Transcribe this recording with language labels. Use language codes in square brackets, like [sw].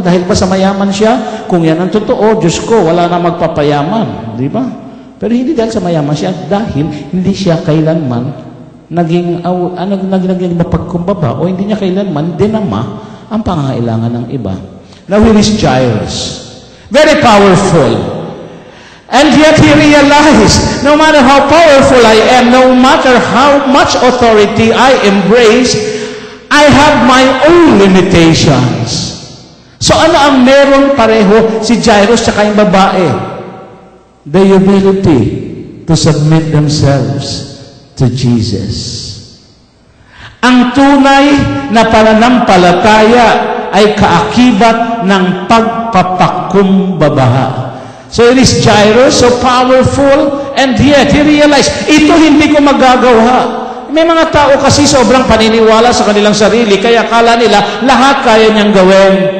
[tl] Dahil ba sa mayaman siya? Kung yan ang totoo, Diyos ko, wala na magpapayaman. Di ba? Pero hindi dahil sa mayaman siya, dahil hindi siya kailanman naging mapagkumbaba o hindi niya kailanman dinama ang pangangailangan ng iba. [en] Now here is Jairus. Very powerful. And yet he realized, no matter how powerful I am, no matter how much authority I embrace, I have my own limitations. [tl] So ano ang meron pareho si Jairus at yung babae? [en] The ability to submit themselves to Jesus. [tl] Ang tunay na pananampalataya ay kaakibat ng pagpapakumbaba. [en] So it is Jairus, so powerful, and yet he realized, [tl] ito hindi ko magagawa. May mga tao kasi sobrang paniniwala sa kanilang sarili, kaya akala nila lahat kaya niyang gawin.